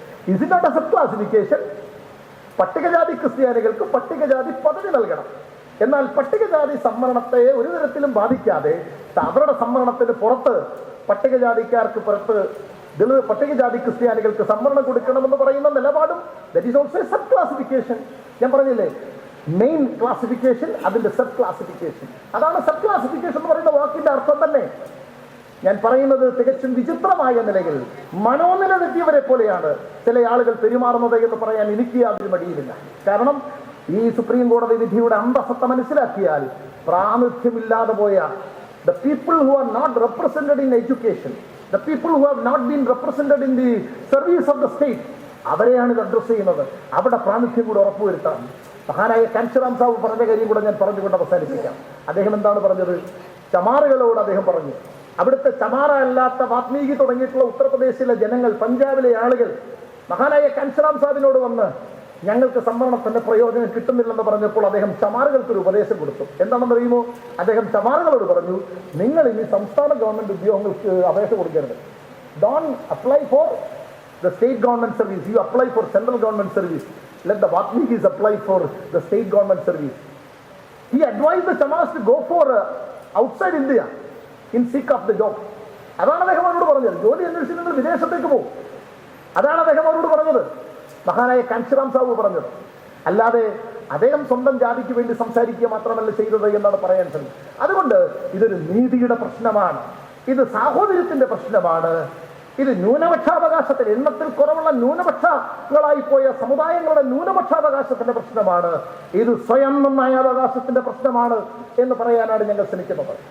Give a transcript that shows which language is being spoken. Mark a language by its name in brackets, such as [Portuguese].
[English] Is it not a sub classification? [Malayalam] പട്ടികജാതി ക്രിസ്ത്യാനികൾക്ക് പട്ടികജാതി പദവി നൽകണം, എന്നാൽ പട്ടികജാതി സംവരണത്തെ ഒരു തരത്തിലും ബാധിക്കാതെ അവരുടെ സംവരണത്തിന് പുറത്ത് പട്ടികജാതിക്കാർക്ക് പുറത്ത് പട്ടികജാതി ക്രിസ്ത്യാനികൾക്ക് സംവരണം കൊടുക്കണമെന്ന് പറയുന്ന നിലപാടും [English] That is also sub classification. [Malayalam] ഞാൻ പറഞ്ഞില്ലേ, മെയിൻ ക്ലാസിഫിക്കേഷൻ, അതിന്റെ സബ് ക്ലാസിഫിക്കേഷൻ. അതാണ് സബ് ക്ലാസിഫിക്കേഷൻ എന്ന് പറയുന്ന വാക്കിന്റെ അർത്ഥം തന്നെ. ഞാൻ പറയുന്നത് തികച്ചും വിചിത്രമായ നിലയിൽ മനോനില തെറ്റിയവരെ പോലെയാണ് ചില ആളുകൾ പെരുമാറുന്നത് എന്ന് പറയാൻ എനിക്ക് യാതൊരു മടിയുമില്ല. കാരണം ഈ സുപ്രീം കോടതി വിധിയുടെ അന്തസത്ത മനസ്സിലാക്കിയാൽ പ്രാമുഖ്യമില്ലാതെ പോയ [English] the people who are not represented in education, the people who have not been represented in the service of the state, [Malayalam] അവരെയാണ് ഇത് അഡ്രസ് ചെയ്യുന്നത്. അവിടെ പ്രാമുഖ്യം കൂടെ ഉറപ്പുവരുത്താം. മഹാനായ കാഞ്ചിറാം സാബ് പറഞ്ഞ കാര്യം കൂടെ ഞാൻ പറഞ്ഞുകൊണ്ട് അവസാനിപ്പിക്കാം. അദ്ദേഹം എന്താണ് പറഞ്ഞത്? ചമാറുകളോട് അദ്ദേഹം പറഞ്ഞു, അവിടുത്തെ ചമാറ അല്ലാത്ത വാത്മീകി തുടങ്ങിയിട്ടുള്ള ഉത്തർപ്രദേശിലെ ജനങ്ങൾ, പഞ്ചാബിലെ ആളുകൾ മഹാനായ കാഞ്ചിറാം സാബിനോട് വന്ന് ഞങ്ങൾക്ക് സംവരണത്തിന്റെ പ്രയോജനം കിട്ടുന്നില്ലെന്ന് പറഞ്ഞപ്പോൾ അദ്ദേഹം ചമാറുകൾക്കൊരു ഉപദേശം കൊടുത്തു. എന്താണെന്ന് അറിയുമോ? അദ്ദേഹം ചമാറുകളോട് പറഞ്ഞു, നിങ്ങൾ ഇനി സംസ്ഥാന ഗവൺമെന്റ് ഉദ്യോഗങ്ങൾക്ക് അപേക്ഷ കൊടുക്കരുത്. [English] Don't apply for the state government service, you apply for central government service. Let the Vatmikis apply for the state government service. He advised the Chamas to go for outside India in seek of the job. [Malayalam] അതാണ് അദ്ദേഹം അവരോട് പറഞ്ഞത്. ജോലി അന്വേഷിച്ച് നിങ്ങൾ വിദേശത്തേക്ക് പോകും. അതാണ് അദ്ദേഹം അവരോട് പറഞ്ഞത്, മഹാനായ കാഞ്ചിറാം സാബു പറഞ്ഞത്. അല്ലാതെ അദ്ദേഹം സ്വന്തം ജാതിക്ക് വേണ്ടി സംസാരിക്കുക മാത്രമല്ല ചെയ്തത് എന്നാണ് പറയാൻ ശ്രമിച്ചത്. അതുകൊണ്ട് ഇതൊരു നീതിയുടെ പ്രശ്നമാണ്, ഇത് സാഹോദര്യത്തിന്റെ പ്രശ്നമാണ്, ഇത് ന്യൂനപക്ഷാവകാശത്തിന്, എണ്ണത്തിൽ കുറവുള്ള ന്യൂനപക്ഷങ്ങളായി പോയ സമുദായങ്ങളുടെ ന്യൂനപക്ഷാവകാശത്തിന്റെ പ്രശ്നമാണ്, ഇത് സ്വയം ന്യായാവകാശത്തിന്റെ പ്രശ്നമാണ് എന്ന് പറയാനാണ് ഞങ്ങൾ ശ്രമിക്കുന്നത്.